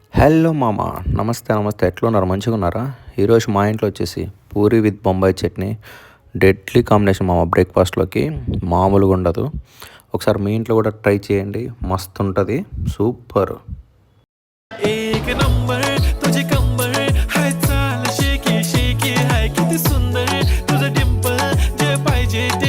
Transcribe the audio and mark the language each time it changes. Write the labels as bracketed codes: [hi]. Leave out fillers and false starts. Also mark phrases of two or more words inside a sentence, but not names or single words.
[te] హలో మామ. నమస్తే నమస్తే, ఎట్లున్నారు? మంచిగా ఉన్నారా? ఈరోజు మా ఇంట్లో వచ్చేసి పూరి విత్ బొంబాయి చట్నీ. [en] deadly combination [te] మామ. బ్రేక్ఫాస్ట్లోకి మామూలుగా ఉండదు. ఒకసారి మీ ఇంట్లో కూడా ట్రై చేయండి, మస్తు ఉంటుంది, సూపర్. [mr] एक नंबर तुझे कंबर हाय चाल शेकी शेकी हाय किती सुंदर तुझं डिंपल जे पाहिजे ते